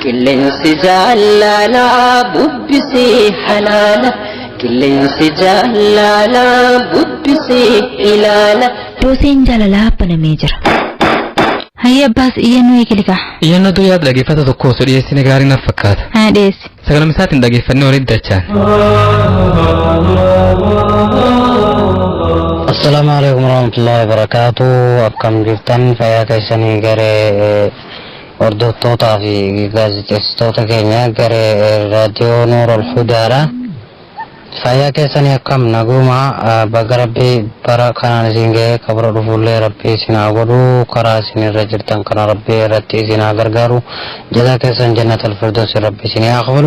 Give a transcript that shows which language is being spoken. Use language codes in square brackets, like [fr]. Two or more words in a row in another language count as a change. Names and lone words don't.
[om] Qilleensi jaalalaa bubbisee halaala. Qilleensi jaalalaa bubbisee ilaala. Dooseen jaalalaa banamee jira. Hayya abbaas iyyannoo eegalikaa. Iyyannoo duyyaa dhageeffata tokko osoo dhiyeessine gaarii naaf fakkaata. Haa dhiyeessi. Sagalam isaatiin dhageeffannee walitti dachaan. [ar] السلام عليكم ورحمة الله وبركاته. [om] Akkam jirtan fayyaa keessanii garee hordoftootaa fi gaazexeessitoota keenya garee raadiyoo Nuurul Hudaadha. Fayyaa keessanii akkam naguma baga rabbii bara kanaan isin ga'ee kabra dhufuullee rabbii isin haa godhu karaa isin irra jirtan kana rabbii irratti isin haa gargaaru jazaa keessan [ar] جنة الفردوس [om] rabbii isin haa qabalu.